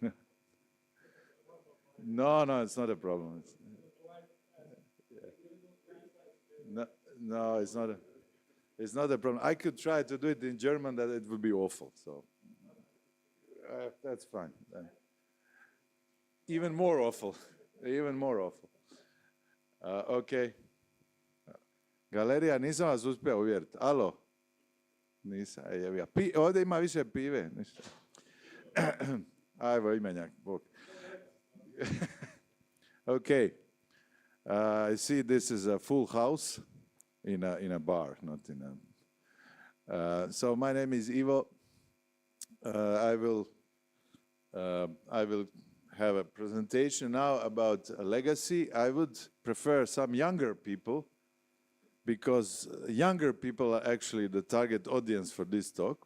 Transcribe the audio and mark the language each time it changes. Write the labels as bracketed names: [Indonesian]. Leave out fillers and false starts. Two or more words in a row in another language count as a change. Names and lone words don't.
[English] No, it's not a problem. No, it's not a problem. I could try to do it in German, that it would be awful. So that's fine. Even more awful. Even more awful. Okay. [Croatian] Galerija, nisam vas uspio uvjeriti. Alo? Nisam, ja. Ovdje ima više pive. Ništa. Ajmo, imenjak, Bog. Okay. [English] I see this is a full house in a bar, not in a... so my name is Ivo. I will have a presentation now about a legacy. I would prefer some younger people, because younger people are actually the target audience for this talk.